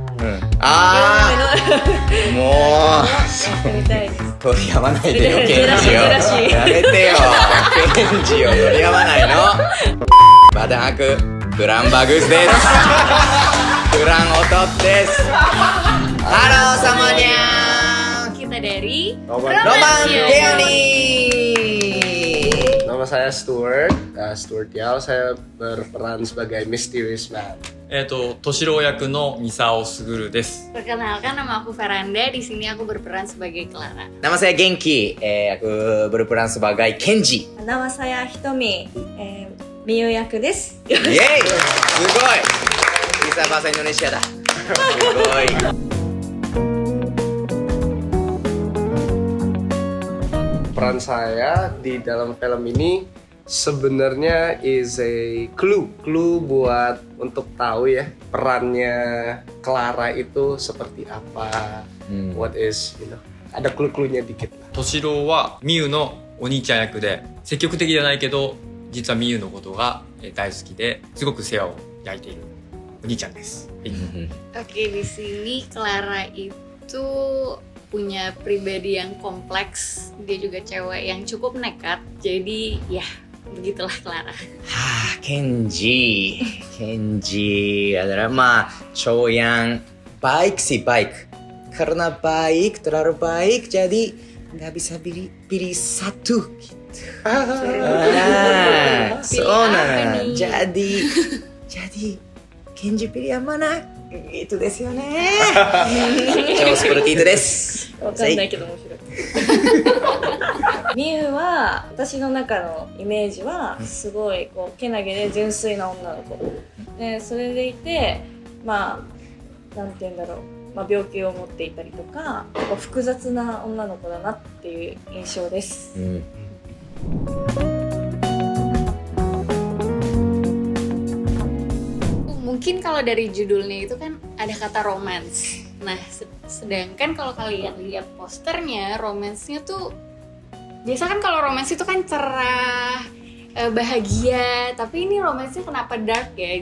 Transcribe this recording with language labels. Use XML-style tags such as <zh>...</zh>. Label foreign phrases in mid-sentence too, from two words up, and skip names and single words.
<ja>ああ、もうやってみたいです。取り合わないでよ、ケンジを。ずらしやめてよ、ケンジを取り合わないの。バダンハク、クランバグスです。クランオトッです。ハロー semuanya.</ja> <id>Kita dari Roman Peony. Nama saya Stuart Yao, saya berperan sebagai Mysterious Man.</id> <ja>トシロウ役のミサオスグルです。</ja> <id>Perkenalkan, nama aku Veranda. Di sini aku berperan sebagai Clara. Nama saya Genki, aku berperan sebagai Kenji. Nama saya Hitomi, Miyu</id> <ja>役です。イエーイ、</ja> <id>すごい、bisa bahasa Indonesia dah.</id> <ja>すごい。</ja> <id>Peran saya di dalam film ini sebenarnya</id> <en>is a clue</en> <id>buat untuk tahu ya perannya Clara itu seperti apa.</id> <en>What is,</en> <id>ada clue-cluenya dikit lah.</id> <ja>トシロウはミユのお兄ちゃん役で、積極的じゃないけど実はミユのことが大好きですごく世話を焼いているお兄ちゃんです。</ja> <id>Oke, di sini Clara itu punya pribadi yang kompleks. Dia juga cewek yang cukup nekat. Jadi ya begitulah Clara. Kenji adalah cowok yang baik sih, baik. Karena baik, terlalu baik, jadi nggak bisa pilih satu gitu. Jadi Kenji pilih yang mana? Itu</id> <ja>ですよね.</ja> <id>Cowok seperti itu desu.</id> <ja>わかんないけど面白い。ミユは私の中のイメージはすごいこうけなげで純粋な女の子で、それでいてなんて言うんだろう、病気を持っていたりとか複雑な女の子だなっていう印象です。</ja> <id>Mungkin kalau dari judulnya itu kan ada kata romance. Nah, sedangkan kalau kalian lihat posternya, romance-nya tuh biasa kan kalau romance itu kan cerah, bahagia, tapi ini romance-nya kenapa dark ya?</id>